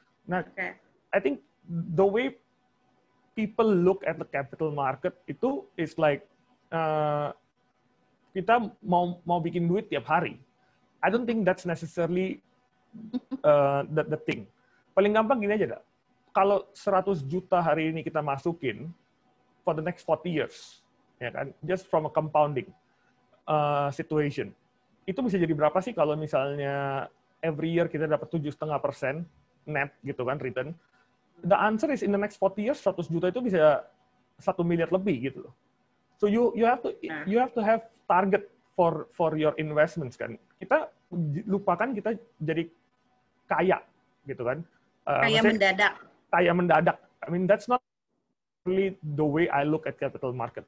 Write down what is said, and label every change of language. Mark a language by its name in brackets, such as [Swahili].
[English] Nah, I think the way people look at the capital market itu is like, [Indonesian] kita mau bikin duit tiap hari. [English] I don't think that's necessarily the thing. [Indonesian] Paling gampang gini aja, dah. Kalau 100 juta hari ini kita masukin, [English] for the next 40 years, [Indonesian] ya kan? [English] Just from a compounding situation. [Indonesian] Itu bisa jadi berapa sih kalau misalnya every year kita dapat 7,5% net gitu kan return? [English] The answer is in the next 40 years [Indonesian] 100 juta itu bisa 1 miliar lebih gitu loh. [English] So you have to have target for your investments kan. [Indonesian] Kita lupakan kita jadi kaya gitu kan. Kaya mendadak. Kaya mendadak. [English] I mean that's not really the way I look at capital market.